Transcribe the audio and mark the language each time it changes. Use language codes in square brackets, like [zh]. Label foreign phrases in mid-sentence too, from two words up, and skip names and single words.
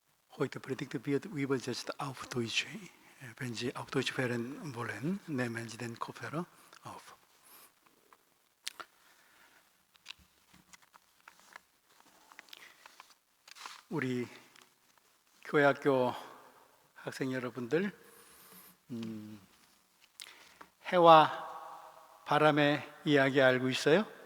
[de] Heute Predigt wird übersetzt auf Deutsch. Wenn Sie auf Deutsch hören wollen, nehmen Sie den Kopfhörer auf. [ko] 우리 교회학교 학생 여러분들, 해와 바람의 이야기 알고 있어요?